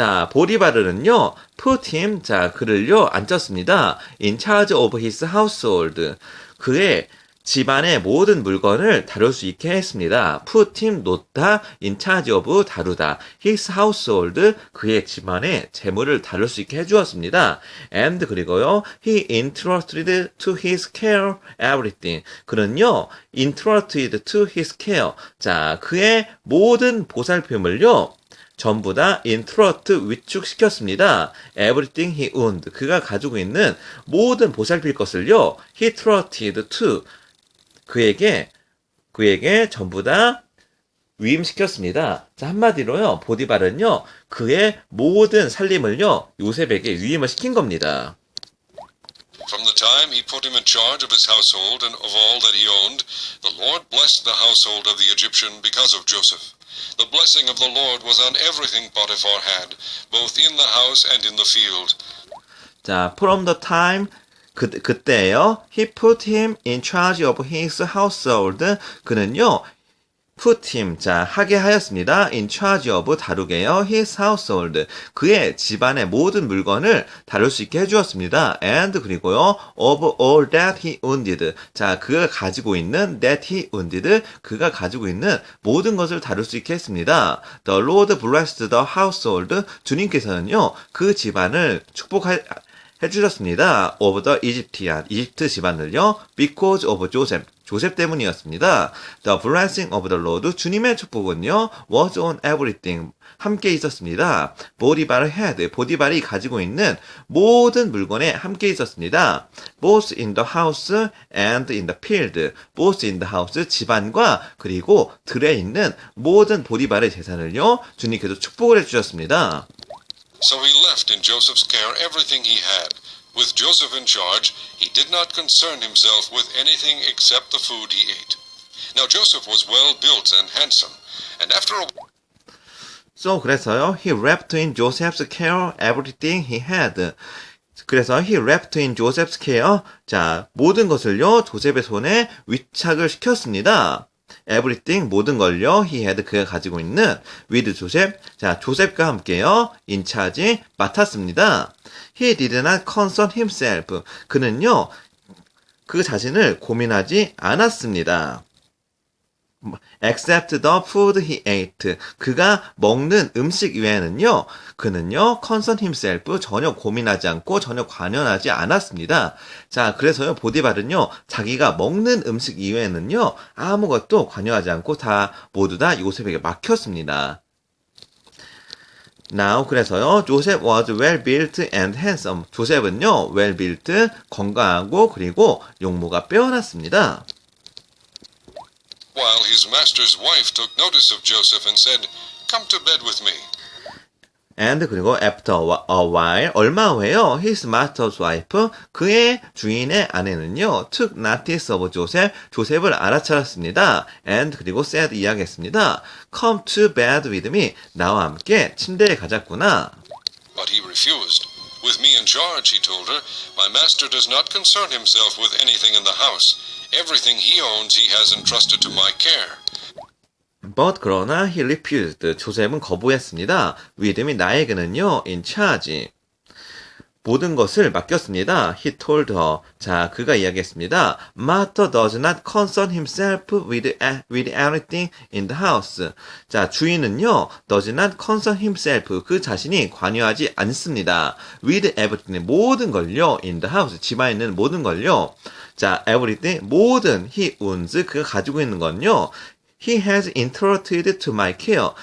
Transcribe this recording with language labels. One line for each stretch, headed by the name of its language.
Korean: 보디발은요,
English: put him,
Korean: 자, 그를요, 앉혔습니다.
English: in charge of his household.
Korean: 그의 집안의 모든 물건을 다룰 수 있게 했습니다.
English: put him,
Korean: 놓다,
English: in charge of,
Korean: 다루다.
English: his household,
Korean: 그의 집안의 재물을 다룰 수 있게 해주었습니다.
English: and
Korean: 그리고요,
English: he entrusted to his care everything.
Korean: 그는요,
English: entrusted to his care.
Korean: 자, 그의 모든 보살핌을요, 전부 다
English: entrust,
Korean: 위축시켰습니다.
English: Everything he owned.
Korean: 그가 가지고 있는 모든 보살필 것을요,
English: he trusted to.
Korean: 그에게 전부 다 위임시켰습니다. 자, 한마디로요, 보디발은요, 그의 모든 살림을요, 요셉에게 위임을 시킨 겁니다.
English: From the time he put him in charge of his household and of all that he owned, the Lord blessed the household of the Egyptian because of Joseph. The blessing of the Lord was on everything Potiphar had, both in the house and in the field. 자, from the time
Korean: 그때요.
English: He put him in charge of his household.
Korean: 그는요.
English: put him,
Korean: 자, 하게 하였습니다.
English: in charge of,
Korean: 다루게요.
English: his household,
Korean: 그의 집안의 모든 물건을 다룰 수 있게 해주었습니다. and, 그리고요,
English: of all that he wounded,
Korean: 자, 그가 가지고 있는
English: that he wounded,
Korean: 그가 가지고 있는 모든 것을 다룰 수 있게 했습니다.
English: The Lord blessed the household,
Korean: 주님께서는요, 그 집안을 해주셨습니다.
English: of the Egyptian,
Korean: 이집트 집안을요,
English: because of Joseph,
Korean: 조셉 때문이었습니다.
English: The blessing of the Lord,
Korean: 주님의 축복은요,
English: was on everything,
Korean: 함께 있었습니다. 보디발의
English: head,
Korean: 보디발이 가지고 있는 모든 물건에 함께 있었습니다.
English: Both in the house and in the field, both in the house,
Korean: 집안과 그리고 들에 있는 모든 보디발의 재산을요, 주님께서 축복을 해주셨습니다.
English: So he left in Joseph's care everything he had. With Joseph in charge, he did not concern himself with anything except the food he ate. Now Joseph was well built and handsome, and after a So,
Korean: 그래서요,
English: he left in Joseph's care everything he had.
Korean: 그래서
English: he left in Joseph's care,
Korean: 자, 모든 것을요, 조셉의 손에 위탁을 시켰습니다.
English: everything,
Korean: 모든 걸요,
English: he had,
Korean: 그가 가지고 있는 with 조셉, 자, 조셉과 함께요,
English: in charge,
Korean: 맡았습니다.
English: He did not concern himself.
Korean: 그는요, 그 자신을 고민하지 않았습니다.
English: Except the food he ate.
Korean: 그가 먹는 음식 외에는요, 그는요,
English: concern himself,
Korean: 전혀 고민하지 않고 전혀 관여하지 않았습니다. 자, 그래서요, 보디발은요, 자기가 먹는 음식 이외에는요, 아무것도 관여하지 않고 모두 다 요셉에게 맡겼습니다.
English: Now,
Korean: 그래서요,
English: Joseph was well built and handsome.
Korean: 조셉은요,
English: well built,
Korean: 건강하고 그리고 용모가 빼어났습니다.
English: while his master's wife took notice of Joseph and said, "Come to bed with me." And 그리고 after a while,
Korean: 얼마 후에요,
English: his master's wife,
Korean: 그의 주인의 아내는요,
English: took notice of Joseph,
Korean: 조셉을 알아차렸습니다.
English: And 그리고 said,
Korean: 이야기했습니다.
English: Come to bed with me,
Korean: 나와 함께 침대에 가자꾸나.
English: But he refused. With me in charge, he told her, my master does not concern himself with anything in the house. Everything he owns he has entrusted to my care. But
Korean: 그러나
English: he refused.
Korean: 조셉은 거부했습니다. 위드미 나에게는요,
English: in charge.
Korean: 모든 것을 맡겼습니다.
English: He told her.
Korean: 자, 그가 이야기했습니다.
English: Master does not concern himself with everything in the house. 자,
Korean: 주인은요,
English: does not concern himself.
Korean: 그 자신이 관여하지 않습니다.
English: With everything.
Korean: 모든 걸요,
English: in the house.
Korean: 집안에 있는 모든 걸요. 자,
English: everything.
Korean: 모든
English: he owns.
Korean: 그가 가지고 있는 건요.
English: He has entrusted to my care.